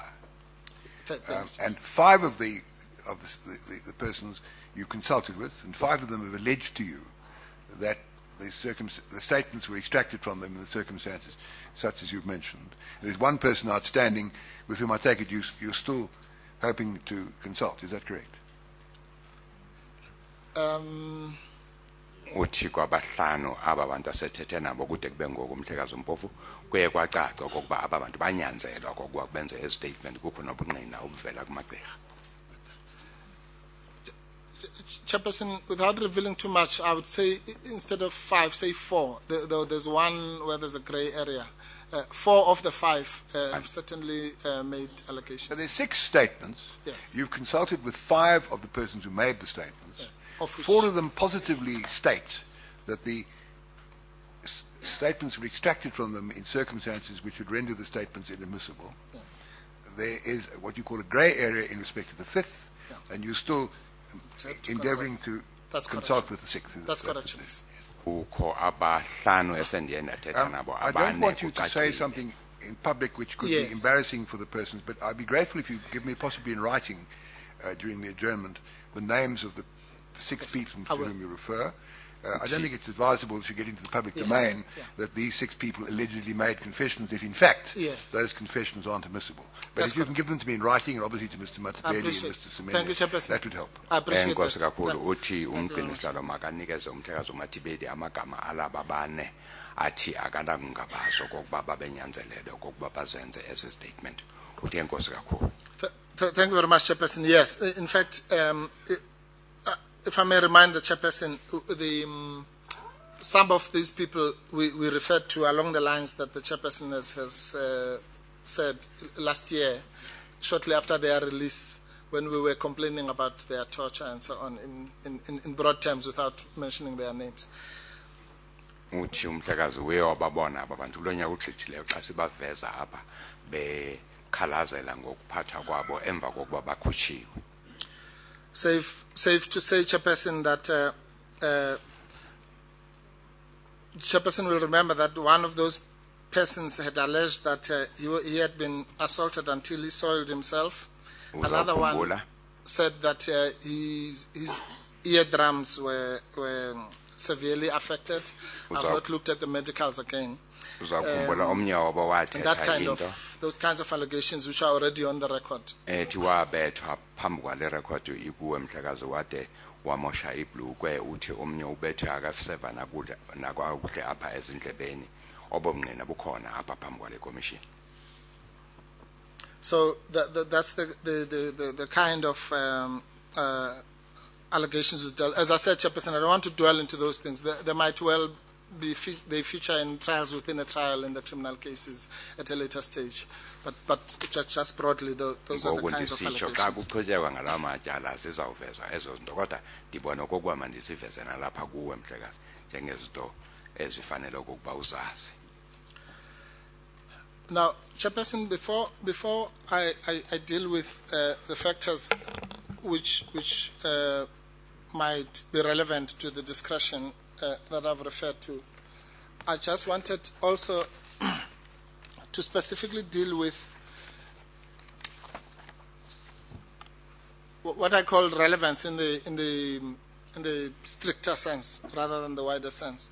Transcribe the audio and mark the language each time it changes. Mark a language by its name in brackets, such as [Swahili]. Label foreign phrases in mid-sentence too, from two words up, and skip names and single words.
[English] And 5 of the persons you consulted with, and 5 of them have alleged to you that the statements were extracted from them in the circumstances such as you've mentioned. There's one person outstanding with whom I take it you're still hoping to consult. Is that correct? [Xhosa] Uthi kwabahlanu aba bantu asethethe nabo kude kube ngoku umthekazi Mpofu kuye kwacaca okokuba aba bantu banyanzelwa okokuba benze ezi statement kukho nobungqina obuvela kumagqirha. [English] Chairperson, without revealing too much, I would say instead of 5, say 4. Though there's one where there's a grey area. 4 of the 5 have certainly made allegations. So there's 6 statements. Yes. You've consulted with 5 of the persons who made the statements. Yeah. Of which 4 of them positively state that the statements were extracted from them in circumstances which would render the statements inadmissible. Yeah. There is what you call a grey area in respect to the 5th, Yeah. and you're still endeavouring to consult with the 6th. That's correct. Yes. [Xhosa] Ukho abahlanu esendiye ndathetha nabo [English] I don't want you to say something in public which could Yes. be embarrassing for the persons, but I'd be grateful if you give me possibly in writing during the adjournment the names of the 6 people to whom you refer, I don't think it's advisable to get into the public domain that these 6 people allegedly made confessions if, in fact, those confessions aren't admissible. But if you can give them to me in writing, and obviously to Mr. Matapedi and Mr. Thank you, Semenya, Chairperson. that would help. I appreciate [Xhosa] enkosi [English] that. [Xhosa] kakhulu uthi umgcinisihlalo makanikeze umhlekazi uMathibedi amagama alaba bane athi akanangabazo kokuba babenyanzelele kokuba bazenze ese statement. Uthi enkosi kakhulu. [English] Thank you very much, Chairperson. Yes, in fact, if I may remind the Chairperson, some of these people we referred to along the lines that the Chairperson has said last year, shortly after their release, when we were complaining about their torture and so on, in broad terms, without mentioning their names. [Xhosa] Uthi umhlekazi uyewababona abantu kulonyaka ugqithileyo xa sibaveza apha bekhalazela ngokuphatha kwabo emva kokuba bakhutshiwe. [English] Safe to say, Chairperson, that Chairperson will remember that one of those persons had alleged that he had been assaulted until he soiled himself. Another one said that his eardrums were severely affected. I've not looked at the medicals again. And that kind of, those kinds of allegations which are already on the record. [Xhosa] Wamosha ibhlukwe uthi omnye ubethe akaseva nakuhle apha ezindlebeni obomnqina bukhona apha phambi kwale commission. [English] So that's the kind of allegations we dealt. As I said, Chairperson, I don't want to dwell into those things. They might well be they feature in trials within a trial in the criminal cases at a later stage. But just broadly, those are the kinds of allegations. [Xhosa] Xa kuqhutyekwa ngala matyala zizawuvezwa ezo zinto kodwa ndibona okokuba mandisiveze nalapha kuwe mhlekazi njengezinto ezifanele okokuba uzazi. [English] Now, Chairperson, before I deal with the factors which might be relevant to the discussion that I've referred to, I just wanted also to specifically deal with what I call relevance in the stricter sense rather than the wider sense.